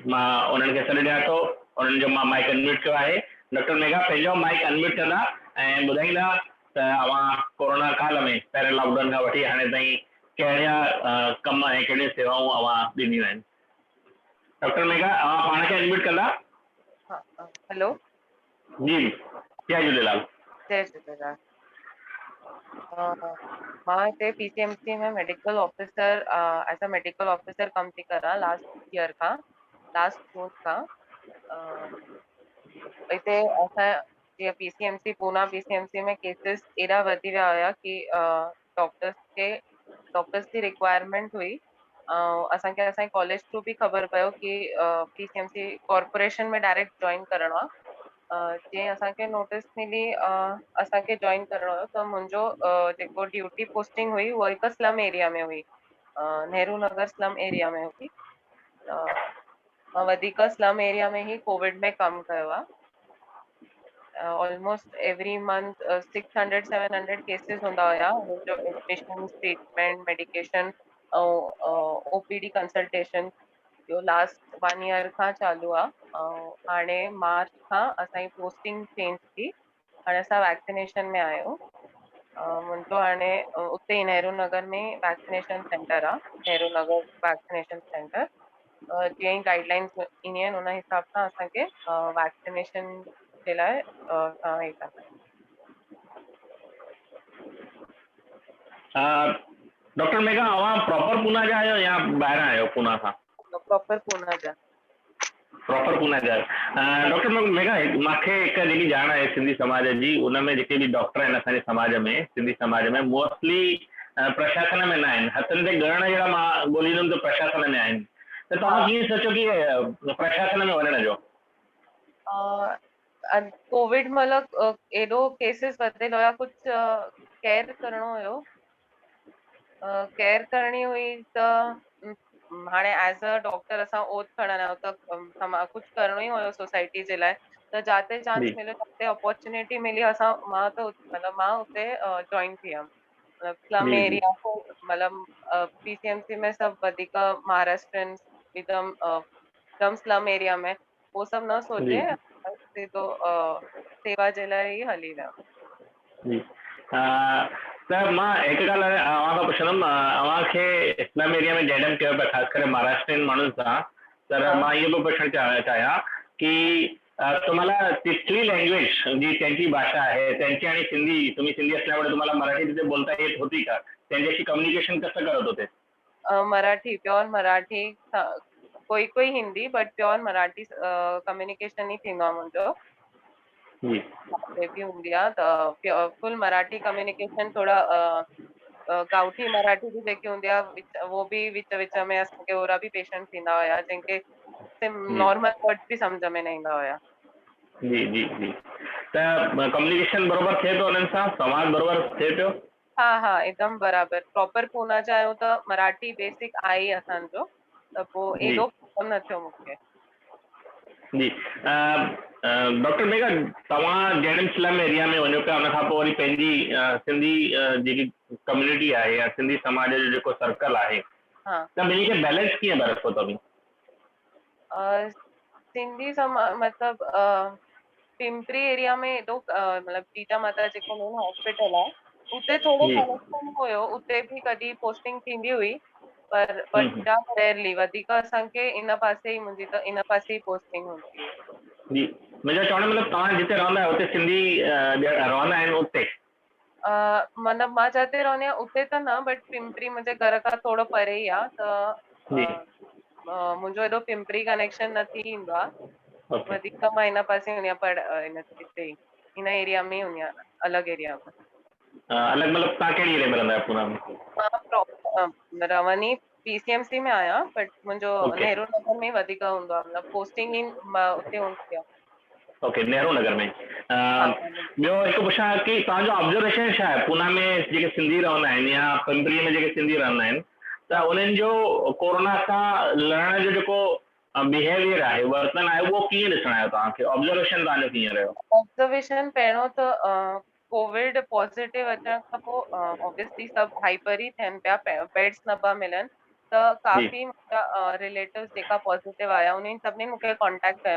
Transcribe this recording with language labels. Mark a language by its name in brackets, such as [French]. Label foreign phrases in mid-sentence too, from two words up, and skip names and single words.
[Sindhi] मां उन्हनि खे सॾु ॾियां थो। उन्हनि जो मां माइक अनम्यूट कयो आहे। डॉक्टर मेघा पंहिंजो माइक अनम्यूट कंदा ऐं ॿुधाईंदा त अवां कोरोना काल में पहिरें लॉकडाउन खां वठी हाणे ताईं कहिड़ा कम ऐं कहिड़ियूं सेवाऊं अवां ॾिनियूं आहिनि। डॉक्टर मेघा अवां पाण खे अनम्यूट कंदा? हेलो जी जय झूलेलाल। जय झूलेलाल। मां हिते पीसीएमसी में [English] medical officer as a medical officer [Sindhi] कम थी करां [English] last year [Sindhi] खां, [English] last June [Sindhi] खां। हिते असां जीअं पीसीएमसी पूना पीसीएमसी में केसिस एॾा वधी विया हुया कि डॉक्टर्स की रिक्वायरमेंट हुई। असांखे असांजे कॉलेज थ्रू बि ख़बर पियो कि पीसीएमसी कॉर्पोरेशन में [English] direct join [Sindhi] करिणो आहे। जीअं असांखे नोटिस मिली असांखे जॉइन करिणो हुयो त मुंहिंजो जेको [English] duty posting [Sindhi] हुई उहा हिकु [English] slum area [Sindhi] में हुई, नेहरू नगर [English] slum area [Sindhi] में हुई। मां वधीक [English] slum area [Sindhi] में ही कोविड में कमु कयो आहे। [English] almost every month 600-700 cases [Sindhi] हूंदा हुया। जो एडमिशन, ट्रीटमेंट, मेडिकेशन ऐं [English] OPD consultation [Sindhi] जो [English] last 1 year [Sindhi] खां चालू आहे। हाणे मार्च खां असांजी [English] posting change [Sindhi] थी। हाणे असां वैक्सीनेशन में आहियूं। मुंहिंजो हाणे उते ई नेहरू नगर में [English] vaccination centre [Sindhi] आहे, नेहरू नगर [English] vaccination centre. [Sindhi] जीअं ई गाइडलाइंस ईंदियूं आहिनि उन हिसाब सां असांखे वैक्सीनेशन जे लाइ हे कंदा आहियूं। डॉक्टर मेघा अवां प्रॉपर पूना जा आहियो या ॿाहिरां आहियो पूना खां? प्रॉपर पूना जा। प्रॉपर पूना जा। डॉक्टर मेघा मूंखे हिकु जेकी ॼाण आहे सिंधी समाज जी, उन में जेके बि डॉक्टर आहिनि असांजे समाज में, सिंधी समाज में मोस्टली प्रशासन में न आहिनि। हथनि ते ॻणण जहिड़ा मां ॻोल्हींदुमि त प्रशासन में आहिनि। त तव्हां कीअं सोचो कि प्रशासन में वञण जो? कोविड महिल एॾो केसिस वधियल हुया, कुझु केयर करिणो हुयो, केयर करणी हुई त हाणे [English] as a doctor [Sindhi] असां ओथ खणंदा आहियूं त कुझु करिणो ई हुयो सोसाइटी जे लाइ। त जाते चांस मिलियो, जाते अपॉर्चुनिटी मिली, मां हुते जॉइन थी वियमि। स्लम जी जी एरिया मतलब पीसीएमसी में सभु वधीक महाराष्ट्रन हिकदमि [English] slum area [Sindhi] में वो सभु न जी सोचे सिधो सेवा जे लाइ ई हली वियमि। जी त मां हिकु ॻाल्हि अव्हां खां पुछंदुमि, अव्हांखे [English] slum area [Sindhi] में जॾहिं कयो पिया ख़ासि करे महाराष्ट्रियन माण्हुनि सां, तर मां इहो पियो पुछणु चाहियां [Marathi] की तुम्हाला तिथली लँग्वेज जी त्यांची भाषा आहे त्यांची आणि सिंधी, तुम्ही सिंधी असल्यामुळे तुम्हाला मराठी तिथे बोलता येत होती का? त्यांच्याशी कम्युनिकेशन कसं करत होते? [Sindhi] मराठी, प्योर मराठी, कोई कोई हिंदी बट प्योर [English] Marathi communication [Sindhi] ई थींदो आहे मुंहिंजो। जी बि हूंदी आहे त [English] full Marathi communication, [Sindhi] थोड़ा गाउठी मराठी बि जेकी हूंदी आहे वो बि विच विच में असांखे ओड़ा बि पेशेंट थींदा हुया जंहिंखे जी [English] normal words [Sindhi] बि सम्झ में न ईंदा हुया। जी जी जी त कम्युनिकेशन बरोबर थिए थो उन्हनि सां, संवाद बरोबर थिए पियो? हा हा एकदम बराबर, प्रॉपर पूना जा आहियूं त मराठी बेसिक आहे ई असांजो, त पोइ जी एॾो प्रॉब्लम न थियो मूंखे। जी डॉक्टर मेघा, तव्हां जहिड़े [English] slum area [Sindhi] में वञो पिया उन खां पोइ वरी पंहिंजी सिंधी जेकी कम्युनिटी आहे या सिंधी समाज जो जेको सर्कल आहे हा त ॿिन्ही खे बैलेंस कीअं था रखो तव्हीं? सिंधी मतलब पिंपरी एरिया में एॾो मतलब जीजा माता जेको [English] main hospital [Sindhi] आहे उते थोड़ो जी कनेक्शन हुयो, उते बि कॾहिं पोस्टिंग थींदी हुई, पर बट हम्म, जाम रेयरली, वधीक असांखे इन पासे ई मुंहिंजी त इन पासे ई पोस्टिंग हूंदी हुई। जी मुंहिंजो चवण जो मतिलबु तव्हां जिते रहंदा आहियो उते सिंधी रहंदा आहिनि उते? मतलब मां जिते रहंदी आहियां उते त न, बट पिंपरी मुंहिंजे घर खां थोड़ो परे ई आहे, जी मुंहिंजो एॾो पिंपरी कनेक्शन न थी ईंदो आहे, ओके वधीक मां इन पासे हूंदी आहियां, पर हिते ई इन एरिया में ई हूंदी आहियां, अलॻि एरिया में। अलॻि मतिलबु तव्हां कहिड़ी एरिया में रहंदा आहियो पूना में? मां रवनी PCMC में आहियां, बट मुंहिंजो ओके नेहरू नगर में ई वधीक हूंदो आहे, मतलब पोस्टिंग ई उते हूंदी आहे। ओके नेहरू नगर में। हा ॿियो हिकु पुछां कि तव्हांजो ऑब्जर्वेशन छा आहे पूना में जेके सिंधी रहंदा आहिनि या पिंपरीअ में जेके सिंधी रहंदा आहिनि त उन्हनि जो कोरोना सां लड़ण जो जेको बिहेवियर आहे, वर्तन आहे, उहो कीअं ॾिसणु आयो तव्हांखे? ऑब्जर्वेशन तव्हांजो कीअं रहियो? ऑब्जर्वेशन पहिरियों त [English] COVID positive [Sindhi] अचण खां पोइ ऑब्वियसली सभु हाइपर ई थियनि पिया, बेड्स न पिया मिलनि, त जी काफ़ी मुंहिंजा रिलेटिव्स जेका पॉज़िटिव आया उन्हनि सभिनीनि मूंखे कॉन्टेक्ट कयो।